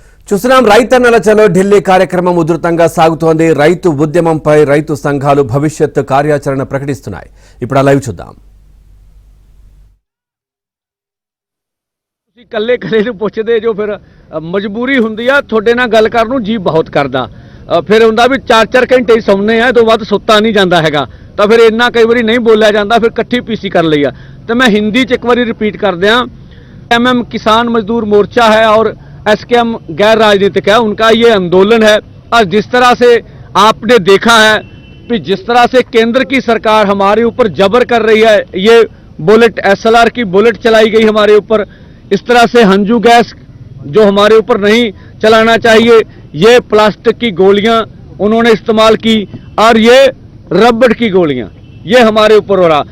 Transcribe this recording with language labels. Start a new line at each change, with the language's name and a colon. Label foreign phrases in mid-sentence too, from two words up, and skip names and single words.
Telugu: చూస్తున్నాం రైతన్నల చలో ఢిల్లీ కార్యక్రమం ఉధృతంగా సాగుతోంది. రైతు ఉద్యమంపై రైతు సంఘాలు భవిష్యత్ కార్యాచరణ ప్రకటిస్తున్నాయి. ఇప్పుడు ఆ లైవ్ చూద్దాం.
Punjabi: ਕੱਲੇ ਘਰੇ ਨੂੰ ਪੁੱਛਦੇ ਜੋ ਫਿਰ ਮਜਬੂਰੀ ਹੁੰਦੀ ਆ ਤੁਹਾਡੇ ਨਾਲ ਗੱਲ ਕਰਨ ਨੂੰ ਜੀ ਬਹੁਤ ਕਰਦਾ ਫਿਰ ਹੁੰਦਾ ਵੀ 4-4 ਘੰਟੇ ਹੀ ਸੌਂਨੇ ਆ ਤੋਂ ਵੱਧ ਸੁੱਤਾ ਨਹੀਂ ਜਾਂਦਾ ਹੈਗਾ ਤਾਂ ਫਿਰ ਇੰਨਾ ਕਈ ਵਾਰੀ ਨਹੀਂ ਬੋਲਿਆ ਜਾਂਦਾ ਫਿਰ ਇਕੱਠੀ ਪੀਸੀ ਕਰ ਲਈ ਆ ਤੇ
Hindi: मैं हिंदी च एक बार रिपीट कर दिया। एमएम किसान मजदूर मोर्चा है और एसकेएम गैर राजनीतिक है, उनका ये आंदोलन है। और जिस तरह से आपने देखा है कि जिस तरह से केंद्र की सरकार हमारे ऊपर जबर कर रही है, ये बुलेट एसएलआर की बुलेट चलाई गई हमारे ऊपर, इस तरह से हंजू गैस जो हमारे ऊपर नहीं चलाना चाहिए, ये प्लास्टिक की गोलियां उन्होंने इस्तेमाल की और ये रबड़ की गोलियां ये हमारे ऊपर हो रहा।